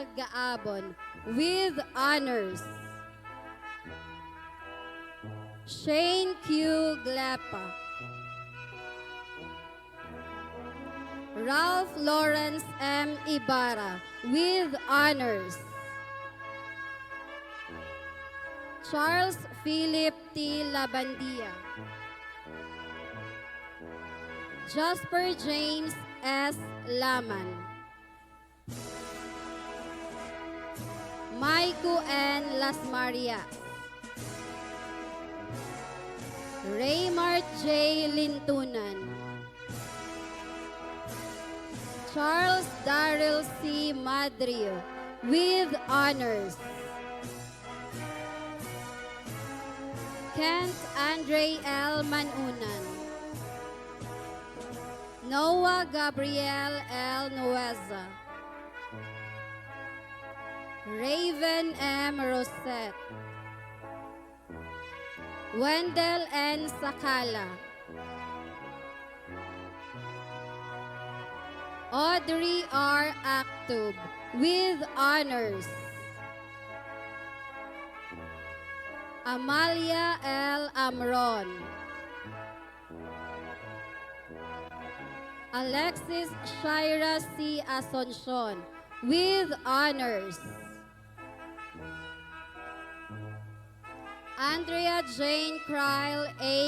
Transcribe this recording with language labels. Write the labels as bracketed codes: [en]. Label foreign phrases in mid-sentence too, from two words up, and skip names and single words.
[en] Gaabon with honors. Shane Q. Glepa. Ralph Lawrence M. Ibarra with honors. Charles Philip T. Labandia. Jasper James S. Laman. Maiku N. Las Marias. Raymart J. Lintunan. Charles Darrell C. Madrio with honors. Kent Andre L. Manunan. Noah Gabriel L. Nueza. Raven M. Rosette. Wendell N. Sakala. Audrey R. Actub with honors. Amalia L. Amron. Alexis Shira C. Asuncion with honors. Andrea Jane Kryle A.